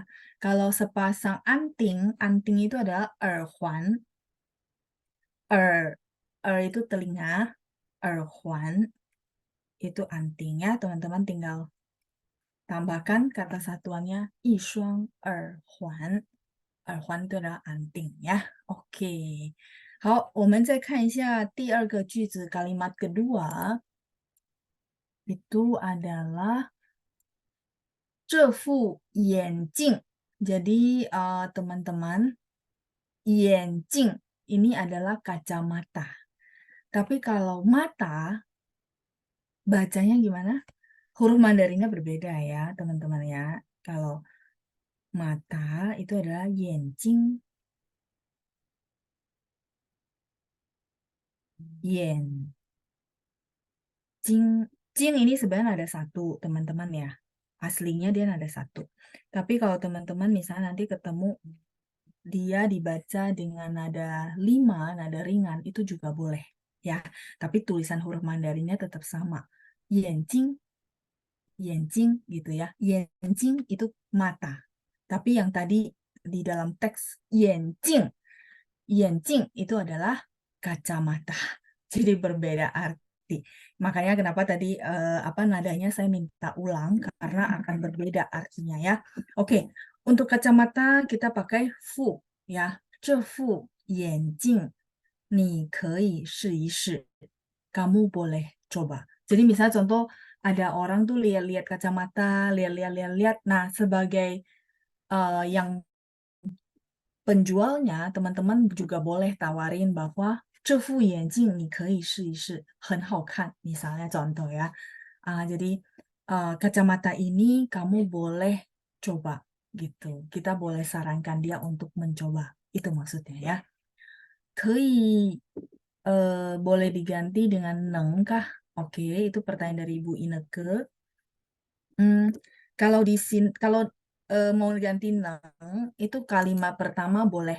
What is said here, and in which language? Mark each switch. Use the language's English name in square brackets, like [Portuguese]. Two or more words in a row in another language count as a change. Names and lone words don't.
[Indonesian] Kalau sepasang anting, anting itu adalah erhuan. Itu telinga, erhuan itu anting ya, teman-teman tinggal tambahkan kata satuannya [Chinese] 一双耳环. [Indonesian] Erhuan itu adalah anting ya. Oke. [Chinese] 好，我们再看一下第二个句子 [Indonesian] kalimat kedua. Itu adalah [Chinese] 这副眼镜. [Indonesian] Jadi teman-teman, 眼镜 ini adalah kacamata. Tapi kalau mata, bacanya gimana? Huruf Mandarinnya berbeda ya, teman-teman ya. Kalau mata itu adalah 眼睛. [Chinese] 眼睛. [Indonesian] Jing ini sebenarnya ada satu, teman-teman ya. Aslinya dia ada satu. Tapi kalau teman-teman misalnya nanti ketemu dia dibaca dengan nada 5, nada ringan, itu juga boleh ya. Tapi tulisan huruf Mandarinnya tetap sama. [Chinese] 眼睛, 眼睛 [Indonesian] gitu ya. 眼睛 itu mata. Tapi yang tadi di dalam teks [Chinese] 眼镜, 眼镜 [Indonesian] itu adalah kacamata. Jadi berbeda arti. Makanya kenapa tadi nadanya saya minta ulang karena akan berbeda artinya ya. Oke, untuk kacamata kita pakai fu ya. [Chinese] 这副眼镜你可以试一试. [Indonesian] Kamu boleh coba. Jadi misalnya contoh ada orang tuh lihat-lihat kacamata, lihat-lihat. Nah, sebagai yang penjualnya, teman-teman juga boleh tawarin bahwa [Chinese] 这副眼镜你可以试一试，很好看. [Indonesian] Misalnya contoh ya. Jadi kacamata ini kamu boleh coba gitu. Kita boleh sarankan dia untuk mencoba. Itu maksudnya ya. 可以 boleh diganti dengan neng kah? Oke, itu pertanyaan dari Ibu Ineke. Kalau di sini mau ganti neng itu kalimat pertama boleh.